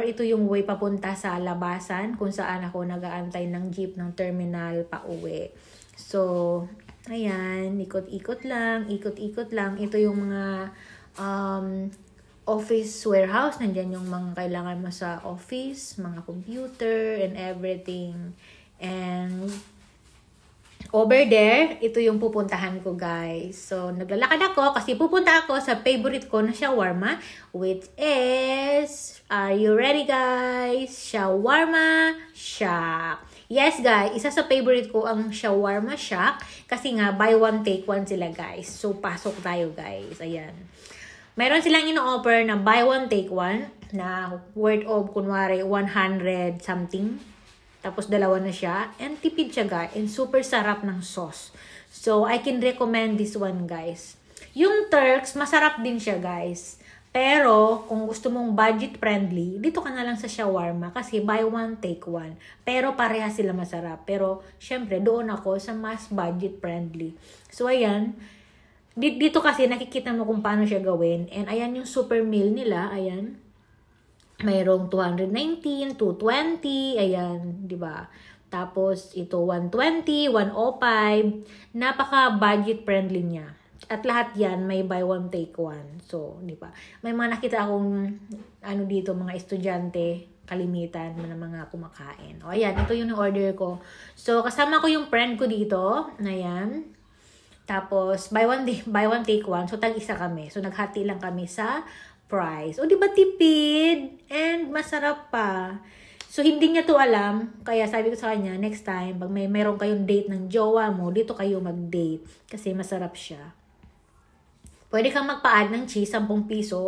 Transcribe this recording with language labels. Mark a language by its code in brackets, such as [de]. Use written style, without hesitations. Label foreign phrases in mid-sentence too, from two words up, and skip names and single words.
[tl] Ito yung way papunta sa labasan kung saan ako nag-aantay ng jeep ng terminal pa uwi. So, ayan, ikot-ikot lang. Ito yung mga [en] office warehouse. [tl] Nandyan yung mga kailangan mo sa office, mga [en] computer and everything. And over there, [tl] ito yung pupuntahan ko, guys. So, naglalakad ako kasi pupunta ako sa favorite ko na shawarma, [en] which is, are you ready, guys? Shawarma Shack. Yes, [tl] guys, isa sa favorite ko ang Shawarma Shack kasi nga, [en] buy one, take one sila, guys. [tl] So, pasok tayo, guys. Ayan. Meron silang ino-offer na [en] buy one, take one [tl] na [en] worth of, [tl] kunwari, 100 something. Tapos, dalawa na siya. And tipid siya, guys. And super sarap ng sauce. [en] So, I can recommend this one, guys. [tl] Yung Turks, masarap din siya, guys. Pero, kung gusto mong budget-friendly, dito ka na lang sa shawarma. Kasi, [en] buy one, take one. [tl] Pero, pareha sila masarap. Pero, syempre, doon ako sa mas budget-friendly. So, ayan. Dito kasi, nakikita mo kung paano siya gawin. And, ayan yung [en] super meal [tl] nila. Ayan. Mayroong 219, 220, ayan, di ba? Tapos, ito 120, 105. Napaka-budget friendly niya. At lahat yan, may [en] buy one, take one. [tl] So, di ba? May mga nakita akong, dito, mga estudyante, kalimitan ng mga kumakain. O, ayan, ito yung order ko. So, kasama ko yung friend ko dito. Ayan. Tapos, [en] buy one take one. So, [tl] tag-isa kami. So, naghati lang kami sa price. O, di ba tipid? And masarap pa. So, hindi niya to alam. Kaya sabi ko sa kanya, [en] next time, [tl] pag meron kayong date ng jowa mo, dito kayo mag-date. Kasi masarap siya. Pwede kang magpa-add ng cheese, 10 piso.